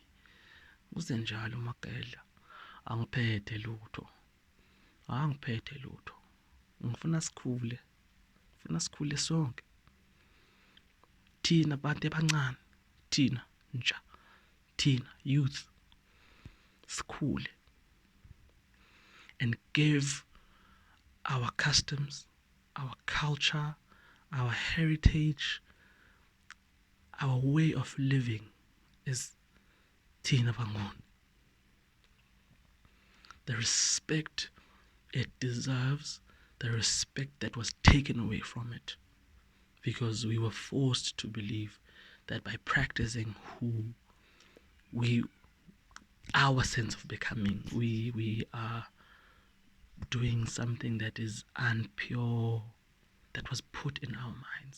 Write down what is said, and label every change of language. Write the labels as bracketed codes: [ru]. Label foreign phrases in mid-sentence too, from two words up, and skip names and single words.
[nd] Kusenjalo Magedla, angiphethe lutho. Angiphethe lutho. Ngifuna sikhule sonke. Thina bantu abancane, thina ntsha, thina youth, sikhule [en] and give our customs, our culture, our heritage, our way of living is [nd] thina bangoni. [en] The respect it deserves, the respect that was taken away from it, because we were forced to believe that by practicing our sense of becoming, we are doing something that is unpure, that was put in our minds.